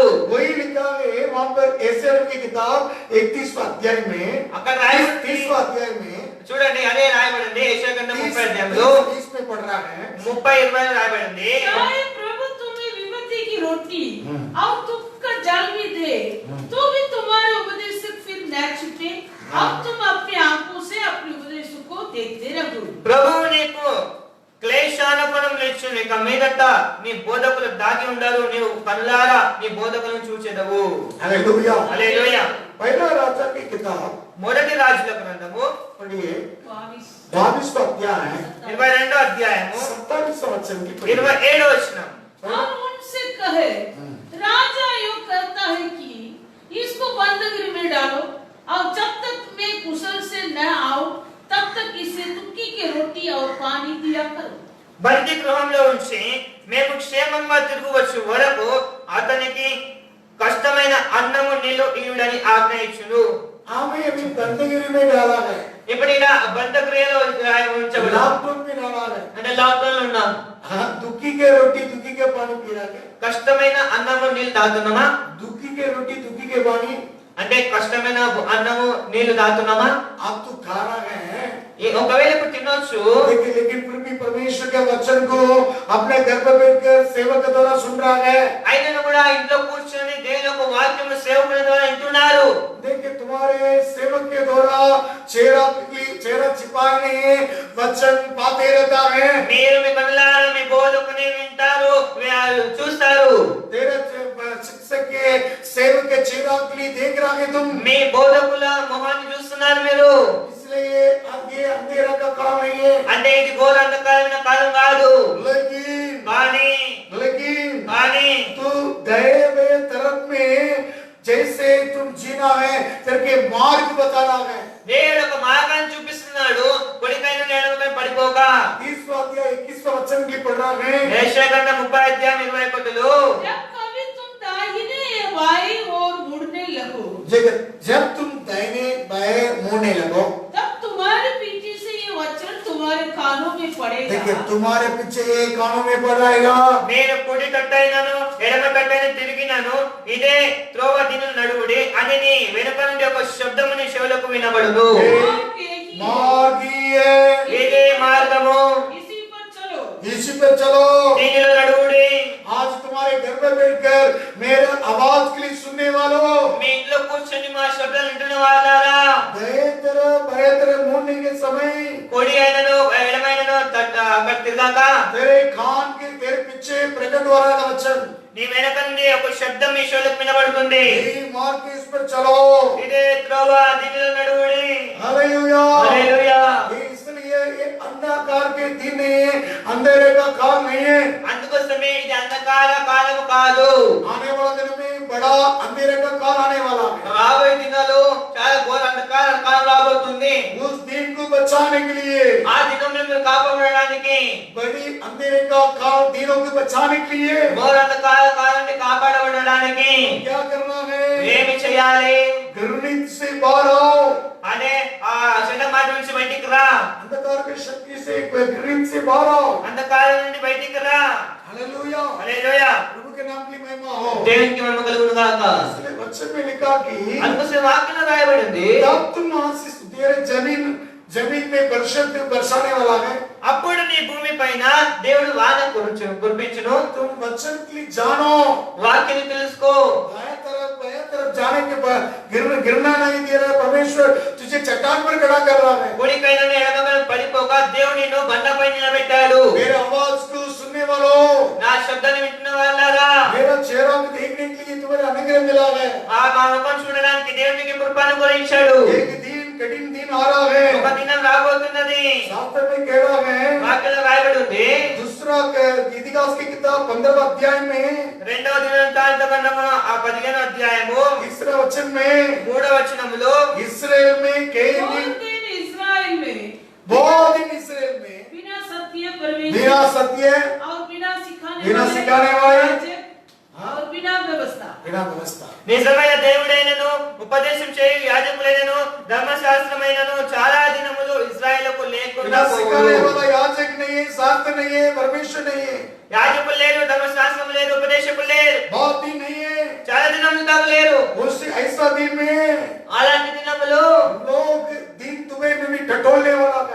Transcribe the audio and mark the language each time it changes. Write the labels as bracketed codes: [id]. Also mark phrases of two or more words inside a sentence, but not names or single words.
[hi] वही लिखा है वहां पर एसेर की किताब 31वां अध्याय में, [te] అక్కడ రాయబడి [hi] 30वां अध्याय में [te] చూడండి అదే రాయబడింది యెషయా గ్రంథం 30 అధ్యాయంలో [hi] 30 में पढ़ रहा है [te] 30:20 రాయబడింది. [hi] शायद प्रभु तुम्हें विपत्ति की रोटी और दुख का जल भी दे, तो भी तुम्हारे उपदेशक फिर न छुपे और तुम अपनी आंखों से अपने उपदेशों को देखते रहो. [te] ప్రభువు నీకు క్లేశానపనం ఇచ్చును. ఇక మీదట నీ బోధకులు దాగి ఉండరు. నీవు కనులారా నీ బోధకులను చూచెదవు. [hi] हालेलुया [te] హల్లెలూయా. [hi] पहला राजा की किताब [te] మొదటి రాజుల గ్రంథము [hi] पढ़िए 22 22वां अध्याय [te] 22వ అధ్యాయము [hi] 27वां वचन की पढ़िए [te] 27వ వచనం. [hi] और उनसे कहे, राजा यो कहता है कि इसको बंदगी में डालो और जब तक मैं कुशल से न आऊं तब तक इसे तुक्की की रोटी और पानी दिया करो. [te] బందీ గృహంలో ఉంచి మేము క్షేమంగా తిరుగువచ్చు వరకు అతనికి కష్టమైన అన్నము నీళ్లు ఇవ్వడని ఆజ్ఞ ఇచ్చును. [hi] हमें अभी बंदगिरी में डाला है, [te] ఇప్పుడు ఇలా బంధక్రియలో ఉంచబడి [hi] लॉकडाउन में डाला है. [te] అంటే లాక్డౌన్ లో ఉన్నాం. [hi] हाँ, दुखी के रोटी दुखी के पानी पी रहा है. [te] కష్టమైన అన్నము నీళ్లు తాగుతున్నామా? [hi] दुखी के रोटी दुखी के पानी [te] అంటే కష్టమైన అన్నము నీళ్లు తాగుతున్నామా? [hi] आप तो खा रहा है, [te] ఒకవేళ ఇప్పుడు తినొచ్చు, [hi] लेकिन फिर भी परमेश्वर के वचन को अपने घर पर बैठकर सेवक के द्वारा सुन रहा है. [te] అయినా కూడా ఇంట్లో కూర్చొని దేవుని యొక్క వాక్యము సేవకుల ద్వారా వింటున్నారు. [hi] देखिए तुम्हारे सेवक के द्वारा चेहरा छिपाए नहीं है, वचन पाते रहता है. [te] మీరు మీ కనులారా మీ బోధకుని వింటారు, మీరు చూస్తారు. [hi] तेरे शिक्षक के सेवक के चेहरा के लिए देख रहा है तुम. [te] మీ బోధకుల మొహాన్ని చూస్తున్నారు మీరు. [hi] इसलिए अब ये अंधेरा का काल नहीं है. [te] అంటే ఇది ఘోర అంధకారమైన కాలం కాదు. కానీ [hi] लेकिन तू गए हुए तरफ में जैसे तुम जीना है करके मार्ग बताना है. [te] దేవుడు ఒక మార్గాన్ని చూపిస్తున్నాడు. కొడికైన నేలపై పడిపోక. [hi] 30वां अध्याय 21वां वचन की पढ़ रहा है. [te] యెషయా గ్రంథం 30 అధ్యాయం 21లో [hi] जब कभी तुम दाहिने या बाएं ओर मुड़ने लगो, जब तुम दाहिने बाएं मुड़ने लगो, तब तुम्हारे पीछे से ये वचन तुम्हारे कानों में पड़ेगा. देखिए तुम्हारे पीछे ये कानों में पड़ जाएगा. [te] నేను కుడి కట్టైనను ఎడమ కట్టైన తిరిగినను ఇదే త్రోవ దిను నడువుడి అని నీ వెనుక నుండి ఒక శబ్దము నీ చెవులకు వినబడును. [hi] मार्ग ही है, [te] ఇదే మార్గము, [hi] इसी पर चलो. इसी पे चलो. [te] దీనిలో నడువుడి. [hi] आज तुम्हारे घर में बैठकर मेरे आवाज के लिए सुनने वालों, [te] మీ ఇంట్లో కూర్చొని మా శబ్దం వింటున్న వాళ్ళారా, [hi] बाएं तरफ मुड़ने के समय [te] కుడి అయినను ఎడమైనను అక్కడ తిరగాక [hi] तेरे पीछे प्रकट हो रहा है वचन. [te] నీ వెనక నుండి ఒక శబ్దం మీ చెవులకు వినబడుతుంది. [hi] मार्ग के इस पर चलो. [te] ఇదే త్రోవ దీనిలో నడువుడి. [hi] हालेलुया. [te] హల్లెలూయా. [hi] इसलिए ये अंधकार के दिन नहीं है, अंधेरे का काल नहीं है. [te] అందుకోసమే ఇది అంధకార కాలము కాదు. [hi] आने वाला दिन में बड़ा अंधेरे का काल आने वाला है. [te] రాబోయే దినాల్లో చాలా ఘోర అంధకార కాలం రాబోతుంది. [hi] उस दिन को बचाने के लिए, [te] ఆ దినంలో మీరు కాపాడడానికి, [hi] बड़ी अंधेरे का काल दिनों को बचाने के लिए [te] ఘోర అంధకార కాలాన్ని కాపాడబడడానికి [hi] क्या करना है? [te] ఏమి చేయాలి? [hi] घृणित से बाहर आओ. [te] అనే ఆ చెడ్డ మాట నుంచి బయటికి రా. [hi] अंधकार की शक्ति से घृणित से बाहर आओ. [te] అంధకారం నుండి బయటికి రా. [hi] हालेलुया. [te] హల్లెలూయా. [hi] प्रभु के नाम की महिमा हो. [te] దేవునికి మహిమ కలుగును గాక. [hi] इसलिए वचन में लिखा कि [te] అందుకోసం వాక్యంలో రాయబడింది, [hi] तब तुम आशीष तेरे जमीन में बरसाने वाला है. [te] అప్పుడు నీ భూమి పైన దేవుడు వాన కురిపించును. [hi] तुम वचन के लिए जानो. [te] వాక్యాన్ని తెలుసుకో. [hi] बाएं तरफ जाने के बाद गिरना नहीं दे रहा. परमेश्वर तुझे चट्टान पर खड़ा कर रहा है. [te] కుడికైన ఎడమకైన పడిపోక దేవుడు నిన్ను బండపై నిలబెట్టాడు. [hi] मेरे आवाज को सुनने वालों, [te] నా శబ్దాన్ని వింటున్న వాళ్ళారా, [hi] मेरा चेहरा को देखने के लिए तुम्हारे अनुग्रह मिला है. [te] ఆ మా ముఖం చూడడానికి దేవుడు మీకు కృపను అనుగ్రహించాడు. [hi] एक दिन कठिन दिन आ रहा है. [te] ఒక దినం రాబోతున్నది. [hi] शास्त्र में कह रहा है. [te] వాక్యంలో రాయబడి ఉంది. [hi] दूसरा इतिहास की किताब 15वां अध्याय में [te] రెండవ దినవృత్తాంత గ్రంథము ఆ 15వ అధ్యాయము [hi] तीसरा वचन में [te] 3వ వచనములో [hi] इस्राएल में कई बहुत दिन दिन इस्राएल में बिना सत्य परमेश्वर बिना सत्य और बिना सिखाने वाले याजक और बिना व्यवस्था बिना व्यवस्था [te] నిజమైన దేవుడైనను ఉపదేశం చేయు యాజకులైనను ధర్మశాస్త్రమైనను చాలా దినములు ఇశ్రాయేలుకు లేకుండా [hi] बिना सिखाने वाला याजक नहीं है, शास्त्र नहीं है, परमेश्वर नहीं है. [te] యాజకులు లేరు, ధర్మశాస్త్రం లేదు, ఉపదేశకులు లేరు, [hi] बहुत दिन नहीं है. [te] చాలా దినములు దాకా లేరు. [hi] उस ऐसा दिन में [te] అలాంటి దినములు [hi] लोग दिन दुबई में भी टटोलने